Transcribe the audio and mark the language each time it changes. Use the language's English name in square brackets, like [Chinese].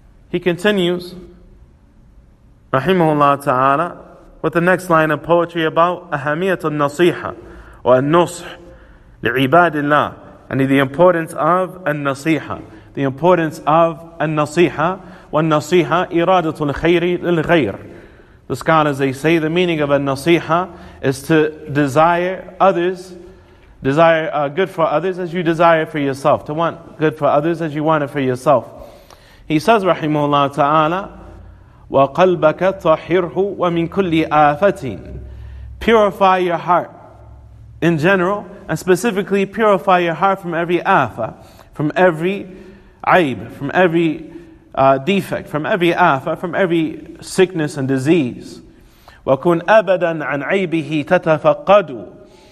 [English] He continues, rahimahullah ta'ala, with the next line of poetry about ahamiyat al-nasiha or al-nush li'ibadillah, and the importance of al-nasiha, the importance of al-nasiha, wal-nasiha iradatul khayri lil-ghayr. The scholars, they say the meaning of al-nasiha is to desire others, desire good for others as you desire for yourself, to want good for others as you want it for yourself. He says, [Arabic] rahimahullah ta'ala, وَقَلْبَكَ طَهِّرْهُ وَمِن كُلِّ آفَةٍ. [English] Purify your heart in general, and specifically purify your heart from every afa, from every aib, from every defect, from every afa, from every sickness and disease. [Arabic] وَكُنْ أَبَدًا عَنْ عَيْبِهِ تَتَفَقَّدُ.